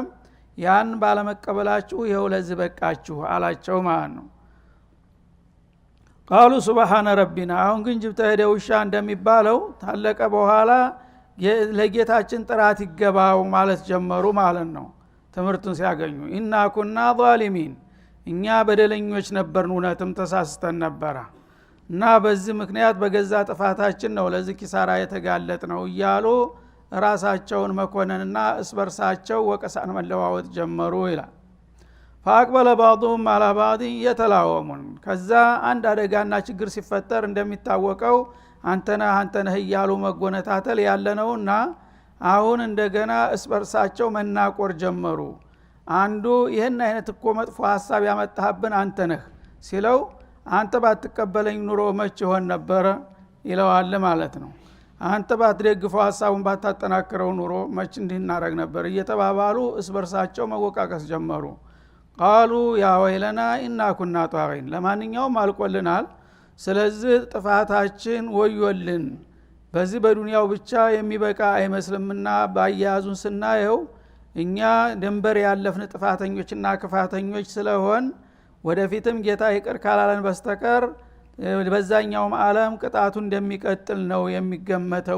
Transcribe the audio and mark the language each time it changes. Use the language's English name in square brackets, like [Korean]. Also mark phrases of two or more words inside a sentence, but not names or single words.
[Amharic] ያን ባለመቀበላችሁ ይኸው ለዚህ በቃችሁ አላቸው ማለት ነው። [Arabic] قالوا سبحان ربنا [Amharic] አሁን ግን ጅብተ ሄደ ውሻ እንደሚባለው ታለቀ በኋላ ለጌታችን ጥራት ይገባው ማለት ጀመሩ ማለት ነው። ትምህርቱን ሲያገኙ [Arabic] إنا كنا ظالمين [Amharic] እኛ በደለኞች ነበርን፣ እውነትም ተሳስተን ነበረ እና በዚህ ምክንያት በገዛ ጥፋታችን ነው ለዚህ ኪሳራ የተጋለጥ ነው እያሉ ራሳቸውን መኮነንና እስበርሳቸው ወቀሳን መለዋወጥ ጀመሩ ይላል። [Arabic] فاقبل بعضهم على بعض يتلاومون [Amharic] ከዛ አንድ አደጋና ችግር ሲፈጠር እንደሚታወቀው አንተነህ እያሉ መጎነታተል ያለነውና አሁን እንደገና እስበርሳቸው መናቆር ጀመሩ። አንዱ ይሄን አይነት እኮ መጥፎ ሐሳብ ያመጣህብን አንተነህ ሲለው አንተ ባትቀበለኝ ኑሮ መች ይሆን ነበር ይለዋል ማለት ነው። አንተ ባትደግፈው ሐሳቡን ባታጠናክረው ኑሮ መች እንዲናረግ ነበር እየተባባሉ እስበርሳቸው መወቃቀስ ጀመሩ። [Arabic] قالوا يا ويلنا إنا كنا طاغين [Amharic] ለማንኛውም አልቆልናል፣ ስለዚህ ጥፋታችን ወዮልን፣ በዚህ በዱንያው ብቻ የሚበቃ አይመስልምና ባያዙን ስናየው እኛ ድንበር ያለፍን ጥፋተኞችና ክፋተኞች ስለሆን ወደፊትም ጌታ ይቅር ካላለን በስተቀር በዛኛውም ዓለም ቅጣቱ እንደሚቀጥል ነው የሚገመተው